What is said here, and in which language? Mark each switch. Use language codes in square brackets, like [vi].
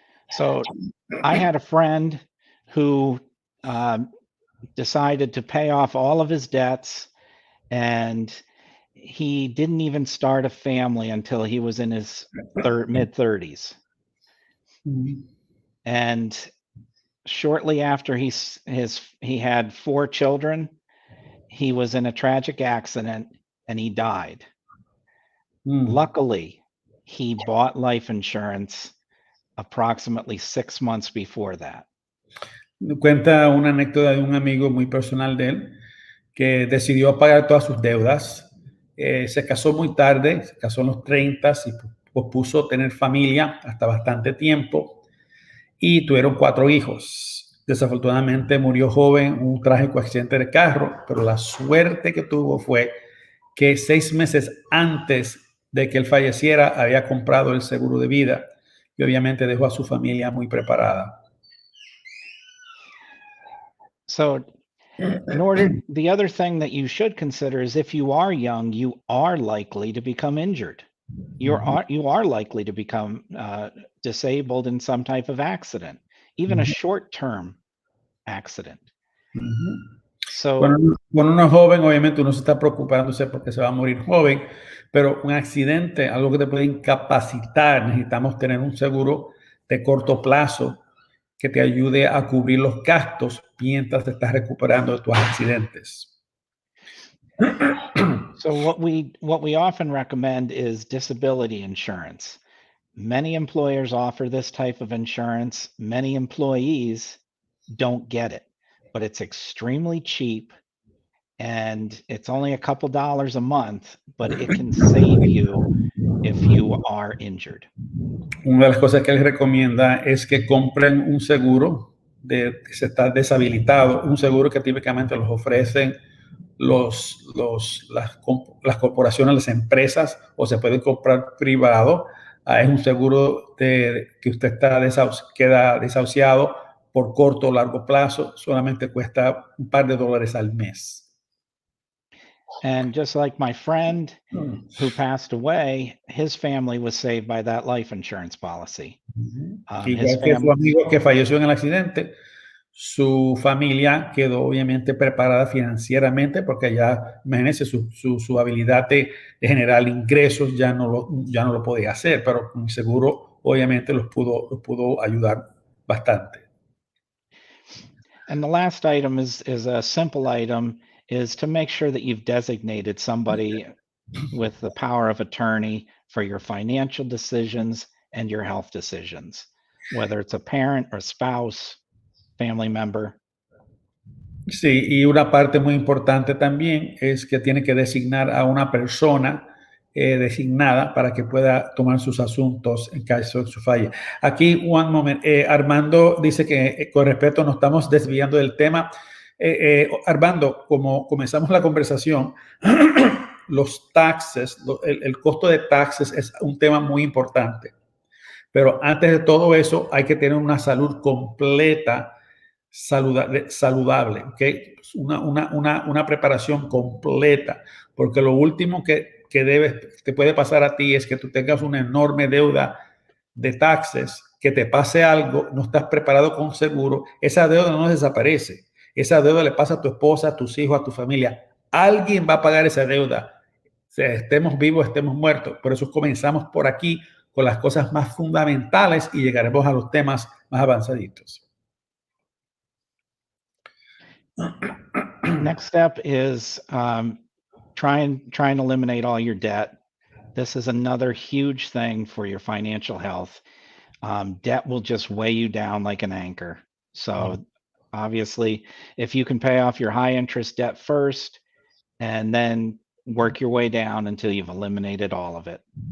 [en] So I had a friend who decided to pay off all of his debts, and he didn't even start a family until he was in his mid-30s. Mm. And shortly after he had 4 children, he was in a tragic accident and he died. Mm. Luckily, he bought life insurance approximately 6 months before that. [es] Cuenta una anécdota de un amigo muy personal de él que decidió pagar todas sus deudas. Se casó muy tarde, se casó en los 30 y pospuso tener familia hasta bastante tiempo y tuvieron 4 hijos. Desafortunadamente murió joven en un trágico accidente de carro, pero la suerte que tuvo fue que 6 meses antes de que él falleciera había comprado el seguro de vida y obviamente dejó a su familia muy preparada. [en] So the other thing that you should consider is if you are young, you are likely to become injured. You are likely to become disabled in some type of accident, even a short-term accident. So [es] Cuando uno es joven, obviamente uno se está preocupándose porque se va a morir joven, pero un accidente, algo que te puede incapacitar, necesitamos tener un seguro de corto plazo que te ayude a cubrir los gastos mientras te estás recuperando de tus accidentes. [en] So what we often recommend is disability insurance. Many employers offer this type of insurance. Many employees don't get it, but it's extremely cheap and it's only a couple dollars a month, but it can save you if you are injured. [es] Una de las cosas que les recomienda es que compren un seguro de que se está deshabilitado, un seguro que típicamente los ofrecen las corporaciones, las empresas, o se puede comprar privado. Es un seguro que usted queda desahuciado por corto o largo plazo, solamente cuesta un par de dólares al mes. [en] And just like my friend who passed away, his family was saved by that life insurance policy. His [es] Igual que su amigo que falleció en el accidente, su familia quedó obviamente preparada financieramente porque ya, imagínense, su habilidad de generar ingresos ya no lo podía hacer, pero con el seguro obviamente los pudo ayudar bastante. [en] And the last item is a simple item, is to make sure that you've designated somebody with the power of attorney for your financial decisions and your health decisions, whether it's a parent or spouse, family member. [es] Sí, y una parte muy importante también es que tiene que designar a una persona designada para que pueda tomar sus asuntos en caso de su falla. Aquí, [en] one moment, [es] Armando dice que con respeto nos estamos desviando del tema. Armando, como comenzamos la conversación, los taxes, el costo de taxes es un tema muy importante. Pero antes de todo eso, hay que tener una salud completa, saludable, ¿okay? Una preparación completa, porque lo último que te puede pasar a ti es que tú tengas una enorme deuda de taxes, que te pase algo, no estás preparado con seguro, esa deuda no desaparece, esa deuda le pasa a tu esposa, a tus hijos, a tu familia. Alguien va a pagar esa deuda, sea, estemos vivos, estemos muertos. Por eso comenzamos por aquí con las cosas más fundamentales y llegaremos a los temas más avanzaditos. [en] Next step is try and eliminate all your debt. This is another huge thing for your financial health. Debt will just weigh you down like an anchor. So obviously, if you can pay off your high interest debt first and then work your way down until you've eliminated all of it.